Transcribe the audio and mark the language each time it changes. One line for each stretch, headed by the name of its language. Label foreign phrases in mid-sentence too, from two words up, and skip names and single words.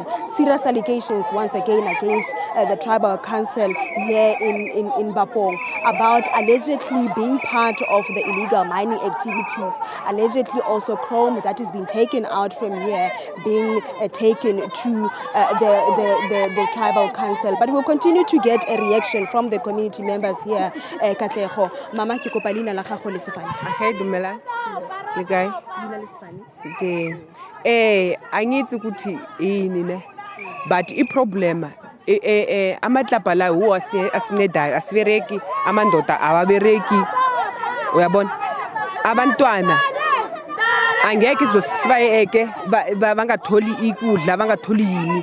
English: Serious allegations once again against the tribal council here in Bapong about allegedly being part of the illegal mining activities. Allegedly also chrome that has been taken out from here being taken to the tribal council. But we'll continue to get a reaction from the community members here.
Tswana: Katlego, Mama ke kopa leina la gago le sefane. Hey, dumela. Le kae? Leina le sefane.
Zulu: Angithi ukuthi yini ne? But I-problem amatlapa la wo asincedayo asibereki, amandoda awabereki. Uyabona? Abantwana angeke izosibayeke bangatholi ikudla, bangatholi yini.